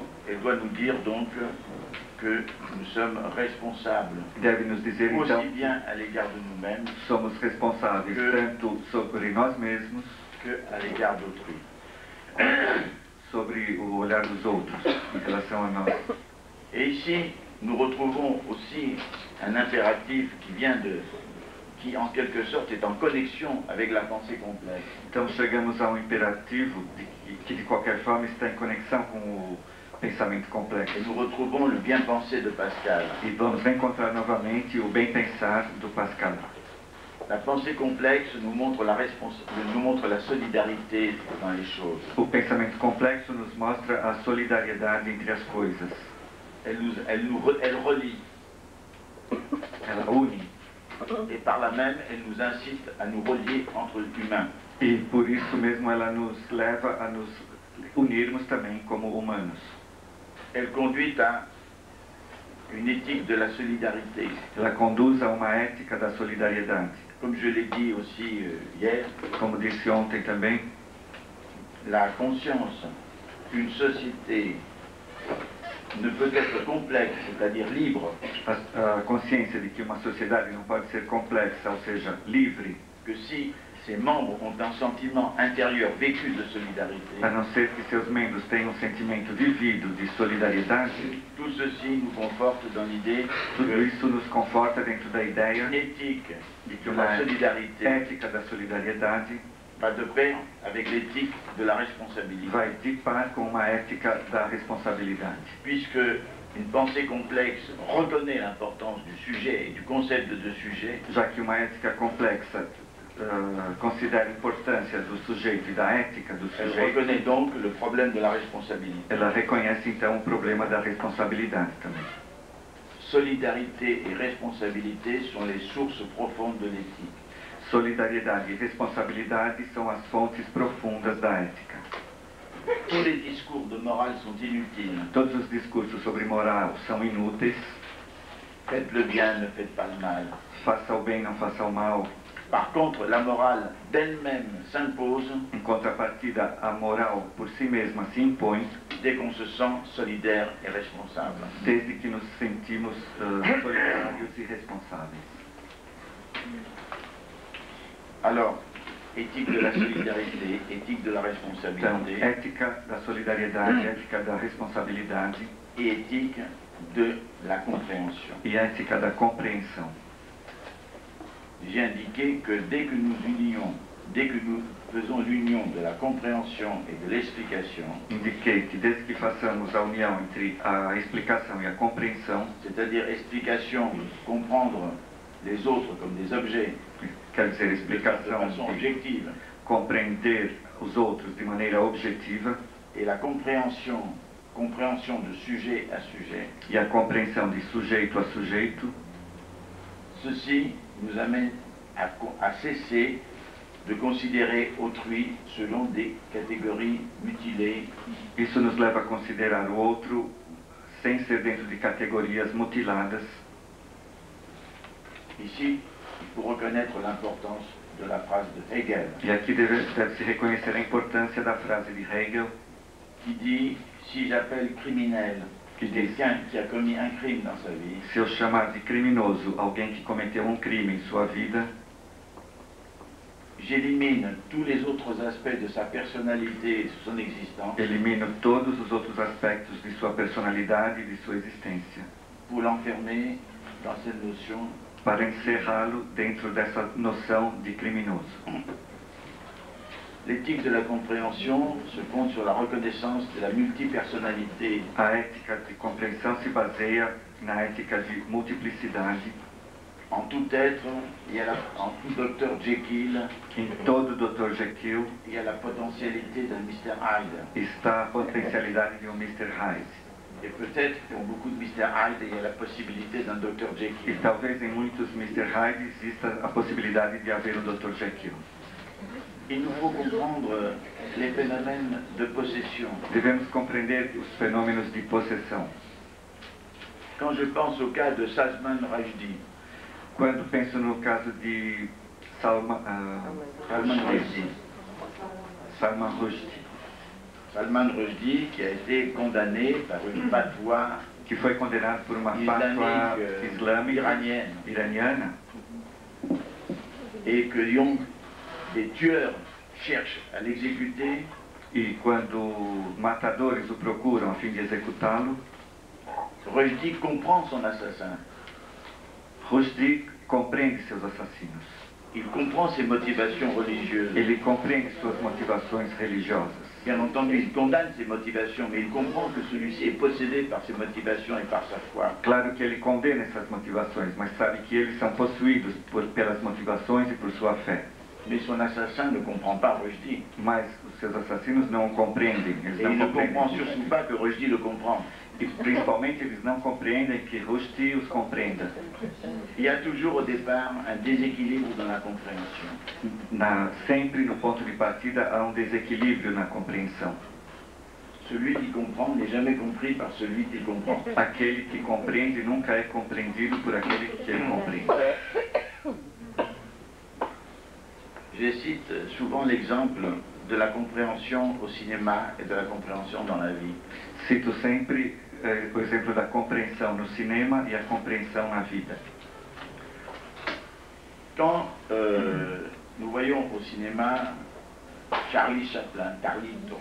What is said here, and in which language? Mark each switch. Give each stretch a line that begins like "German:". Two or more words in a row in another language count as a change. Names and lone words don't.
French: Elle doit nous dire donc que nous sommes responsables,
Portuguese: Deve nos dizer
French: aussi
Portuguese: então
French: bien à l'égard de nous-mêmes
Portuguese: somos responsáveis tanto sobre nós mesmos,
French: qu'à l'égard d'autrui.
Portuguese: sobre o olhar dos outros em relação a nós.
French: Et ici, nous retrouvons aussi un impératif qui en quelque sorte est en connexion avec la pensée complexe.
Portuguese: Então chegamos a um imperativo que de qualquer forma está em conexão com o pensamento complexo.
French: Et nous retrouvons le bien-pensé de Pascal.
Portuguese: E vamos encontrar novamente o bem-pensar do Pascal.
French: La pensée complexe nous montre la solidarité dans les choses.
Portuguese: O pensamento complexo nos mostra a solidariedade entre as coisas.
French: Elle relie,
Portuguese: Ela une.
French: et par là même, elle nous incite à nous relier entre humains.
Portuguese: E por isso mesmo ela nos leva a nos unirmos também como humanos.
French: Elle conduit à une éthique de la solidarité.
Portuguese: Ela conduz a uma ética da solidariedade.
French: Comme je l'ai dit aussi hier,
Portuguese: Como disse ontem também,
French: la conscience qu'une société ne peut être complexe, c'est-à-dire libre,
Portuguese: a consciência de que uma sociedade não pode ser complexa, ou seja, livre,
French: que si ses membres ont un sentiment intérieur vécu de solidarité,
Portuguese: a não ser que seus membros tenham um sentimento vivido de solidariedade,
French: tout ceci nous conforte dans l'idée
Portuguese: tudo
French: que
Portuguese: isso nos conforta dentro da ideia
French: l'éthique
Portuguese: de que de uma
French: la solidarité
Portuguese: ética da solidariedade
French: va de pair avec l'éthique de la responsabilité.
Portuguese: vai de par com uma ética da responsabilidade.
French: Puisque une pensée complexe reconnaît l'importance du sujet et du concept de sujet,
Portuguese: Já que uma ética complexa considera a importância do sujeito e da ética do
French: elle
Portuguese: sujeito,
French: reconnaît donc le problème de la responsabilité.
Portuguese: ela reconhece então o problema da responsabilidade também.
French: Solidarité et responsabilité sont les sources profondes de l'éthique.
Portuguese: Solidariedade e responsabilidade são as fontes profundas da ética.
French: Tous les discours de morale sont inutiles.
Portuguese: Todos os discursos sobre moral são inúteis.
French: Faites le bien, ne faites pas le mal.
Portuguese: Faça o bem, não faça o mal.
French: Par contre, la morale d'elle-même s'impose
Portuguese: Em contrapartida, a moral por si mesma se impõe
French: dès qu'on se sent solidaire et responsable.
Portuguese: desde que nos sentimos solidários e responsáveis.
French: Alors, éthique de la solidarité, éthique de la
Portuguese: Então,
French: responsabilité
Portuguese: ética da solidariedade, ética da responsabilidade
French: et éthique de la compréhension.
Portuguese: e ética da compreensão.
French: J'ai indiqué que dès que nous faisons l'union de la compréhension et de l'explication,
Portuguese: Indiquei que desde que façamos a união entre a explicação e a compreensão,
French: c'est-à-dire explication, comprendre les autres comme des objets,
Portuguese: quer dizer,
French: de
Portuguese: explicação
French: façon de objective,
Portuguese: compreender os outros de maneira objetiva,
French: et la compréhension de sujet à sujet,
Portuguese: e a compreensão de sujeito a sujeito,
French: ceci nous amène à cesser de considérer autrui selon des catégories mutilées,
Portuguese: isso nos leva a considerar o outro sem ser dentro de categorias mutiladas.
French: Ici, il faut reconnaître l'importance de la phrase de Hegel,
Portuguese: E aqui deve-se reconhecer a importância da frase de Hegel,
French: qui dit « Si j'appelle criminel quelqu'un qui a commis un crime dans sa vie,
Portuguese: se eu chamar de criminoso alguém que cometeu um crime em sua vida,
French: j'élimine tous les autres aspects de sa personnalité et de son existence
Portuguese: elimino todos os outros aspectos de sua personalidade e de sua existência,
French: pour l'enfermer dans cette notion
Portuguese: para encerrá-lo dentro dessa noção de criminoso.
French: L'éthique de la compréhension se fonde sur la reconnaissance de la multipersonnalité
Portuguese: A ética de compreensão se baseia na ética de multiplicidade.
French: en tout être. En tout docteur Jekyll,
Portuguese: Em todo Dr. Jekyll
French: il y a la potentialité d'un Mr. Hyde.
Portuguese: está a potencialidade de um Mr. Hyde.
French: Et peut-être pour beaucoup de Mr. Hyde, il y a la possibilité d'un Dr.
Portuguese: E
French: Jekyll.
Portuguese: talvez em muitos Mr. Hyde exista a possibilidade de haver um Dr. Jekyll.
French: Il nous faut comprendre les phénomènes de possession.
Portuguese: Devemos compreender os fenômenos de possessão.
French: Quand je pense au cas de Salman Rushdie,
Portuguese: Quando penso no caso de Salman Rushdie,
French: qui a été condamné par une fatwa
Portuguese: que foi condenado por uma fatwa islâmica iraniana,
French: et que des tueurs cherchent à l'exécuter,
Portuguese: e quando matadores o procuram a fim de executá-lo,
French: Rushdie comprend son assassin.
Portuguese: Rushdie compreende seus assassinos.
French: Il comprend ses motivations religieuses.
Portuguese: Ele compreende suas motivações religiosas.
French: Bien entendu, il condamne ses motivations, mais il comprend que celui-ci est possédé par ses motivations et par sa foi.
Portuguese: Claro que ele condena essas motivações, mas sabe que eles são possuídos pelas motivações e por sua fé.
French: Mais son assassin ne comprend pas Rushdie.
Portuguese: Mas os seus assassinos não o compreendem. Eles
French: Et
Portuguese: não
French: il ne
Portuguese: compreendem.
French: comprend surtout pas que Rushdie le comprend.
Portuguese: E principalmente eles não compreendem que Rushdie os compreenda.
French: Il y a toujours au départ un déséquilibre dans la compréhension.
Portuguese: Sempre no ponto de partida há um desequilíbrio na compreensão.
French: Celui qui comprend n'est jamais compris par celui qui comprend.
Portuguese: Aquele que compreende nunca é compreendido por aquele que ele compreende.
French: Je cite souvent l'exemple de la compréhension au cinéma et de la compréhension dans la vie.
Portuguese: Cito sempre o exemplo da compreensão no cinema e a compreensão na vida.
French: Quand nous voyons au cinéma Charlie Chaplin, Carlito,